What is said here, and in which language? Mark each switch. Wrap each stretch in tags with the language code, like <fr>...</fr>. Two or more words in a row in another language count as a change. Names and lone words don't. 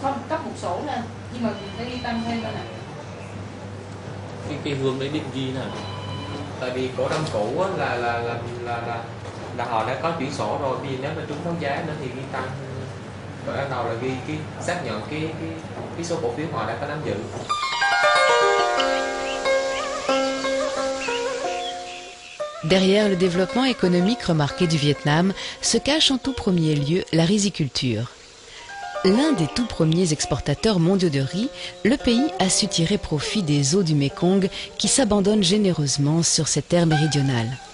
<vi>Không, cấp 1 sổ lên, nhưng mà phải đi tăng thêm bên này. Cái hướng đấy định ghi nào? Tại vì cổ đông cũ á, là họ đã có chuyển sổ rồi, vì nếu mà trúng đấu giá nữa thì ghi tăng. Rồi ban đầu là ghi cái xác nhận cái số cổ phiếu họ đã có nắm giữ.</vi> <fr>Derrière le développement économique remarqué du Vietnam se cache en tout premier lieu la riziculture. L'un des tout premiers exportateurs mondiaux de riz, le pays a su tirer profit des eaux du Mékong qui s'abandonnent généreusement sur ses terres méridionales.</fr>